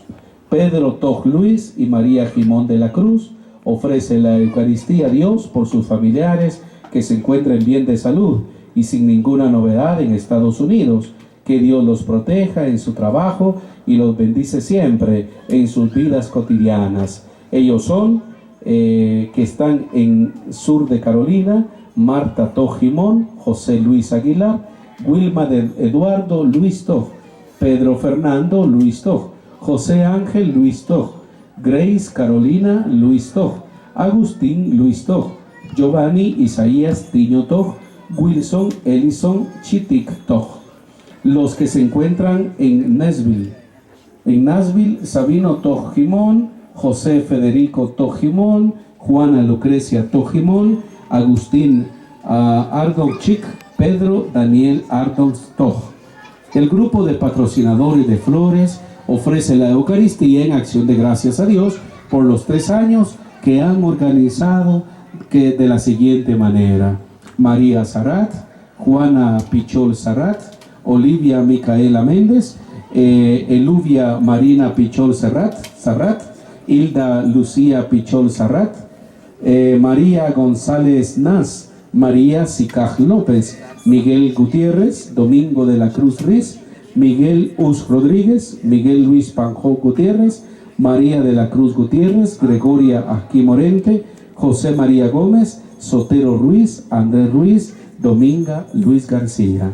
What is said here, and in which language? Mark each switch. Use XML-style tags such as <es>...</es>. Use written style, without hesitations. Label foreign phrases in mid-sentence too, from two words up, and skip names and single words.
<es>Pedro Toj Luis y María Jimón de la Cruz ofrece la Eucaristía a Dios por sus familiares que se encuentren bien de salud y sin ninguna novedad en Estados Unidos. Que Dios los proteja en su trabajo y los bendice siempre en sus vidas cotidianas. Ellos son, que están en sur de Carolina, Marta Toj Jimón, José Luis Aguilar, Wilma de Eduardo Luis Toj, Pedro Fernando Luis Toj, José Ángel Luis Toj, Grace Carolina Luis Toj, Agustín Luis Toj, Giovanni Isaías Tiño Toj, Wilson Ellison Chitic Toj. Los que se encuentran en Nashville, Sabino Toj Jimón, José Federico Toj Jimón, Juana Lucrecia Toj Jimón, Agustín Ardon Chic, Pedro Daniel Ardon Toj. El grupo de patrocinadores de flores ofrece la Eucaristía en acción de gracias a Dios por los 3 años que han organizado, que de la siguiente manera: María Sarat, Juana Pichol Sarat, Olivia Micaela Méndez, Eluvia Marina Pichol Sarrat, Hilda Lucía Pichol Sarrat, María González Nas, María Sicaj López, Miguel Gutiérrez, Domingo de la Cruz Riz, Miguel Us Rodríguez, Miguel Luis Panjó Gutiérrez, María de la Cruz Gutiérrez, Gregoria Aquí Morente, José María Gómez, Sotero Ruiz, Andrés Ruiz, Dominga Luis García.</es>